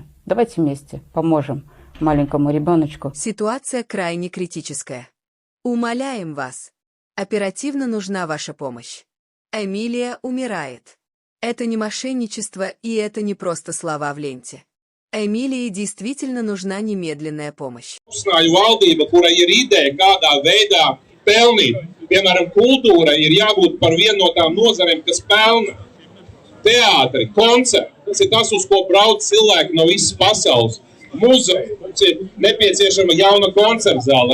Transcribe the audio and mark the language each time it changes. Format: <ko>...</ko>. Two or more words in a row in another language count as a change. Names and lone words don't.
<ru>Давайте вместе поможем маленькому ребеночку. Ситуация крайне критическая. Умоляем вас. Оперативно нужна ваша помощь. Эмилия умирает. Это не мошенничество, и это не просто слова в ленте. Эмилии действительно нужна немедленная помощь.</ru> <lv>Valdība, kura ir ideja, kādā veidā pelnīt. Piemēram, kultūra ir jābūt par vienu no tām nozarēm, kas pelna. Teātri, koncerti, tas ir tas, uz ko brauc cilvēki no visas pasaules. Muzeja, mums ir nepieciešama jauna koncerta zāle.</lv>